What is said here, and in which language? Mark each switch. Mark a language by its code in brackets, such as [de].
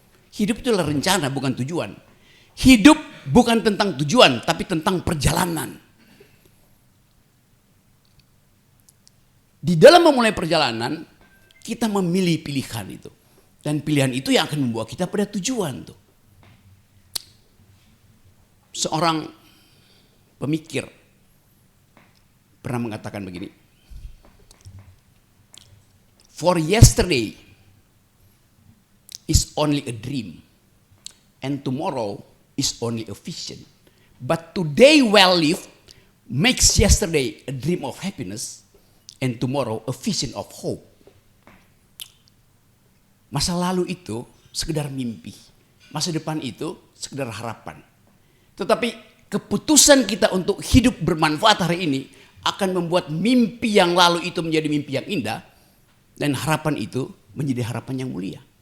[id] Hidup itu adalah rencana, bukan tujuan. Hidup bukan tentang tujuan, tapi tentang perjalanan. Di dalam memulai perjalanan, kita memilih pilihan itu. Dan pilihan itu yang akan membawa kita pada tujuan tuh. Seorang pemikir pernah mengatakan begini, [en] for yesterday is only a dream and tomorrow is only a vision, but today well lived makes yesterday a dream of happiness and tomorrow a vision of hope. [id] Masa lalu itu sekedar mimpi, masa depan itu sekedar harapan. Tetapi keputusan kita untuk hidup bermanfaat hari ini akan membuat mimpi yang lalu itu menjadi mimpi yang indah, dan harapan itu menjadi harapan yang mulia.